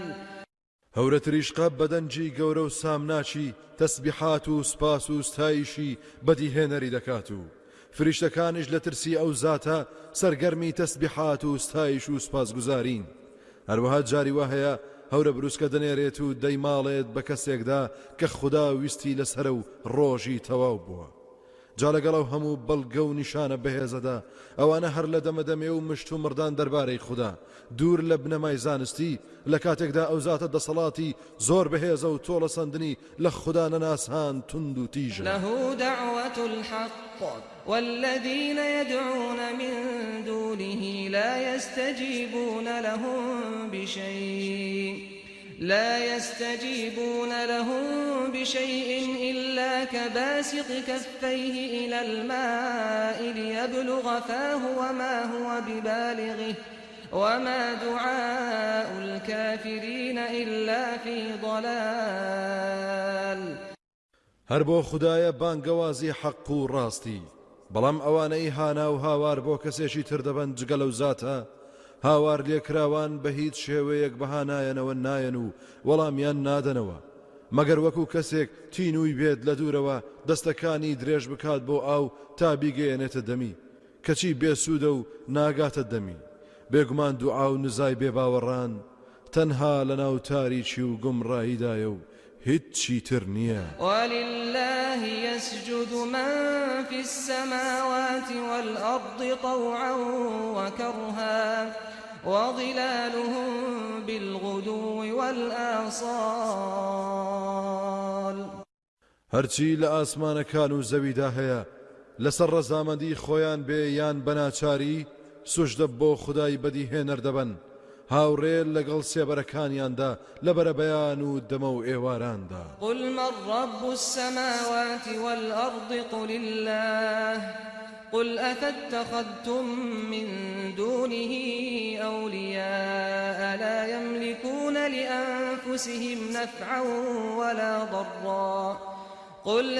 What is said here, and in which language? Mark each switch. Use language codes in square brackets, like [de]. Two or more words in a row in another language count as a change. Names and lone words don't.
[ckb] هەورە تریشقە بەدەنجی گەورە و سامناچی تەسبیحات و سپاس و ستایشی بەدیهێنەری دەکات و فریشتەکانش لە ترسی ئەو زاتە سەرگەرمی تەسبیحات و ستایش و سپاسگوزارین هەروەها جاری وا هەیە هەورە بروسکە دەنێرێت و دەیماڵێت بە کەسێکدا کە خوددا ویستی لەسەر و ڕۆژی تەواو بووە جا لەگەڵ هەموو بەڵگە و نیشانە بەهێزەدا ئەوانە هەر لە دەمەدەمێ و مشت و مردان دەربارەی خوددا دوور لە بنەمای زانستی لە کاتێکدا ئەو زاتە دەسەڵاتی زۆر بەهێزە و تۆڵە سەندنی لە خوددا نەناسان تند و تیژە [ar] له دعوة الحق والذين يدعون من دونه لا يستجيبون لهم بشيء إلا كباسط كفيه إلى الماء ليبلغ فاه وما هو ببالغه وما دعاء الكافرين إلا في ضلال [ckb] هەر بۆ خوددایە بانگەوازی حەق و ڕاستی بەڵام ئەوانەی هانا و هاوار بۆ کەسێکی تر دەبەن جگە لەو زاتە هاوار لێکراوان بە هیچ شێوەیەک بەهانایەنەوە نایەن و وەڵامیان نادەنەوە مەگەر وەکو کەسێک تینووی بێت لە دوورەوە دەستەکانی درێژ بکات بۆ ئاو تا بیگەیەنێتە دەمی کەچی بێسوودە و ناگاتە دەمی بێگومان دوعا و نزای بێباوەڕان تەنها لە ناو تاریکی و گومڕاییدایە و هیچی تر نییە [ar] ولله يسجد من في السماوات والأرض طوعا وكرها وظلالهم بالغدو والآصال [ckb] هەرچی لە ئاسمانەکان و زەویدا هەیە لەسەر ڕەزامەندی خۆیان بێ یان بەناچاری سوژدە بۆ خودای بەدیهێنەر دەبن هاوڕێ لەگەڵ سێبەرەکانیاندا لەبەرە بەیان و دەمە و ئێواراندا [ar] قل من رب السماوات والأرض قل الله قل أفاتخذتم من دونه أولياء لا يملكون لأنفسهم نفعا ولا ضرا قل